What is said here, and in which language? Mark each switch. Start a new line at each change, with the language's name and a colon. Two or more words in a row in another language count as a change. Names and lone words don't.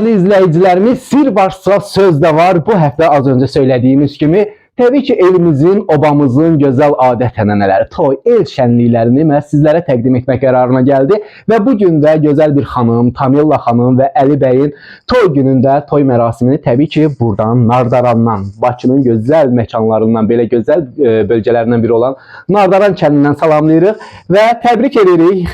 Turkish: izleyicilerimiz, sir varsa söz de var. Bu hafta az önce söylediğimiz gibi tabii ki
Azerbaijani: elimizin, obamızın güzel adet-ənənələri, toy, el şənliklərini mən sizlərə təqdim etmək qərarına gəldi. Və bugün də gözəl bir xanım, Tamilla xanım və Əli bəyin toy günündə toy mərasimini təbii ki buradan, Nardarandan, Bakının gözəl məkanlarından, belə gözəl bölgələrindən biri olan Nardaran kəndindən salamlayırıq və təbrik edirik.